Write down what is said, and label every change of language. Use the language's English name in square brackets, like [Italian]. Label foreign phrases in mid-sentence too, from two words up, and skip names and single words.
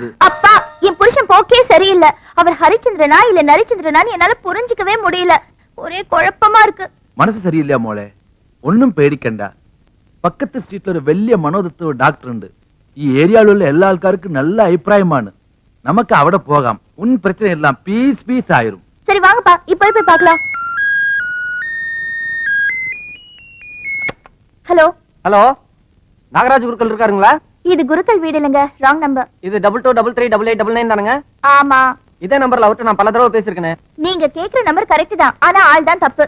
[Tamil] அப்பா என் புருஷன் போக்கே சரியில்லை அவர் ஹரிச்சந்திரனா இல்ல நரிச்சந்திரனான்னு என்னால புரிஞ்சுக்கவே முடியல ஒரே குழப்பமா இருக்கு [Malayalam] മനസ്സ് ശരിയില്ല മോളെ ഒന്നും പേടിക്കണ്ട പക്കത്തെ സ്ട്രീറ്റിൽ ഒരു വലിയ മനോതത്വ ഡോക്ടർ ഉണ്ട് ഈ ഏരിയയിലുള്ള എല്ലാ ആൾക്കാർക്കും നല്ല അഭിപ്രായമാണ് നമുക്ക് അവിടെ പോകാം [Tamil] உன் பிரச்சனை எல்லாம் பீஸ் ஆயிரும் சரி வாங்கப்பா இப்ப போய் பார்க்கலாம். ஹலோ ஹலோ நாகராஜ் குருக்கள் இருக்காருங்களா? இது குருக்கள் வீடு இல்லைங்க, ராங் நம்பர். இது 22338899 தானுங்க? ஆமா. இதே நம்பர்ல அவர்கிட்ட நான் பல தடவை பேசிருக்கேனே. நீங்க கேக்குற நம்பர் கரெக்ட் தான், ஆனா ஆள் தான் தப்பு.